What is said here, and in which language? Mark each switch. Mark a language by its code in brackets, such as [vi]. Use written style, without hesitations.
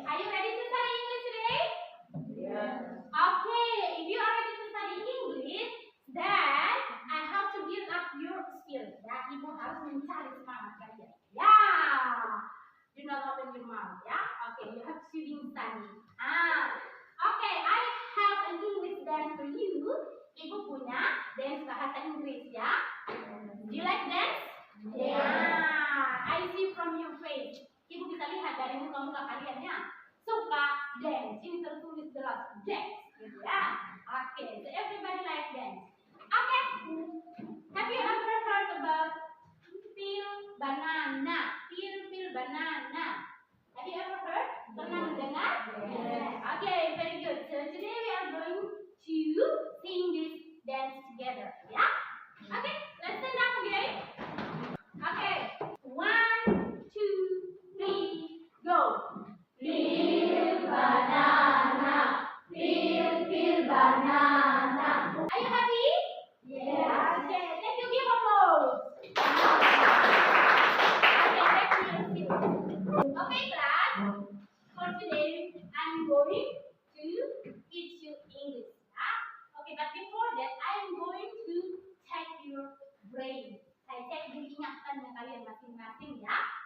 [en] Are you ready to study English today? Yes. Okay, if you are ready to study English, then I have to build up your skill. [id] Ya, Ibu harus mencari semangat kalian. Ya. [en] Do not open your mouth, [id] ya. Okay, you have swimming study. Okay, I have an English dance for you. Ibu punya dance bahasa Inggris, ya. [en] Do you like dance? Yeah. I see from your face. [id] Ibu bisa lihat dari muka-muka kalian, ya. Suka dance. Ini tertulis jelas dance, gitu ya. [en] Okay, so everybody like dance. Okay. Have you ever heard about peel banana? Peel banana. Have you ever heard? [id] Pernah mendengar? [en] Yes. Okay, very good. So today we are going to sing this dance together. Yeah? Okay, let's stand up again. Okay, 1, 2, 3, go. Peel banana. Peel banana. Are you happy? Yes. Okay, thank you. Give applause. Okay, class. For today, I'm going to teach you English. Okay, but before that, I'm going to check your brain. [id] Saya cek dulu ingatannya kalian masing-masing, ya.